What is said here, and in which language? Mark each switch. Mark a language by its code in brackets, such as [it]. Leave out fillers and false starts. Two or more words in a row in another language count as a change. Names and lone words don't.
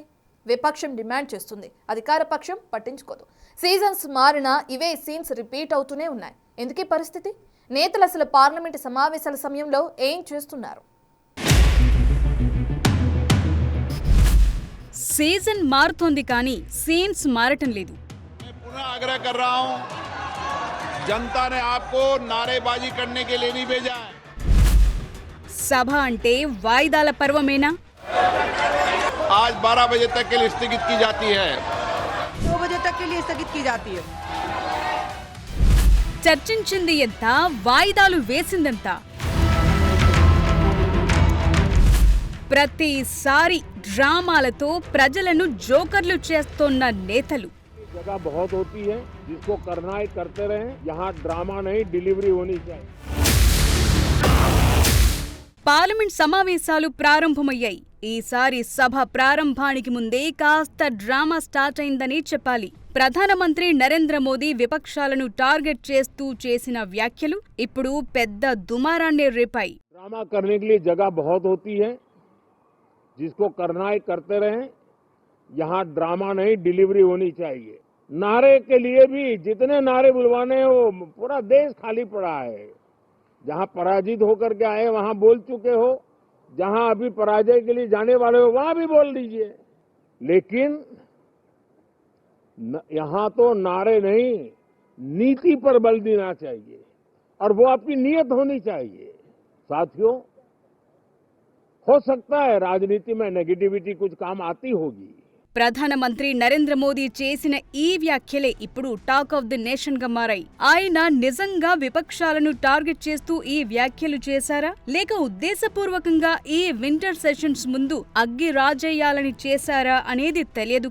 [te] విపక్షం డిమాండ్ చేస్తుంది, అధికార పక్షం పట్టించుకోదు. సీజన్స్ మారినా ఇవే [en] scenes repeat [te] అవుతూనే ఉన్నాయి. ఎందుకీ పరిస్థితి? నేతలు అసలు పార్లమెంటు సమావేశాల సమయంలో ఏం చేస్తున్నారు? సీజన్ మారుతోంది కానీ సీన్స్ మారటం లేదు. [hi] पुनः आग्रह कर रहा हूं, जनता ने आपको नारेबाजी करने के लिए नहीं भेजा है. [te] సభ అంటే వాయిదాల పర్వమేనా? [hi] आज 12 बजे तक के लिए स्थगित की जाती है. 2 बजे तक के लिए स्थगित की जाती है. [te] చర్చించింది ఎంత, వాయిదాలు వేసిందంత. ప్రతిసారి డ్రామాలతో ప్రజలను జోకర్లు చేస్తోన్న నేతలు. [hi] जगह बहुत होती है, जिसको करना है करते रहें. यहाँ ड्रामा नहीं, डिलीवरी होनी चाहिए. [te] పార్లమెంట్ సమావేశాలు ప్రారంభమయ్యాయి. ఈసారి సభ ప్రారంభానికి ముందే కాస్త [en] drama start [te] అయిందని చెప్పాలి. ప్రధానమంత్రి నరేంద్ర మోదీ విపక్షాలను టార్గెట్ చేస్తూ చేసిన వ్యాఖ్యలు ఇప్పుడు పెద్ద దుమారాన్నే రేపాయి. [hi] ड्रामा करने के लिए जगह बहुत होती है, जिसको करना है करते रहें. यहाँ ड्रामा नहीं, डिलीवरी होनी चाहिए. नारे के लिए भी जितने नारे बुलवाने हैं वो पूरा देश खाली पड़ा है. जहाँ पराजित होकर के आए वहाँ बोल चुके हो, जहाँ अभी पराजय के लिए जाने वाले हो वहाँ भी बोल दीजिए. लेकिन यहाँ तो नारे नहीं, नीति पर बल देना चाहिए और वो आपकी नीयत होनी चाहिए. साथियों, हो सकता है राजनीति में नेगेटिविटी कुछ काम आती होगी. [te] ప్రధానమంత్రి నరేంద్ర మోదీ చేసిన ఈ వ్యాఖ్యలే ఇప్పుడు [en] talk of the nation [te] గా మారాయి. ఆయన నిజంగా విపక్షాలను టార్గెట్ చేస్తూ ఈ వ్యాఖ్యలు చేశారా, లేక ఉద్దేశపూర్వకంగా ఈ [en] winter sessions [te] ముందు అగ్గి రాజేయాలని చేశారా అనేది తెలియదు.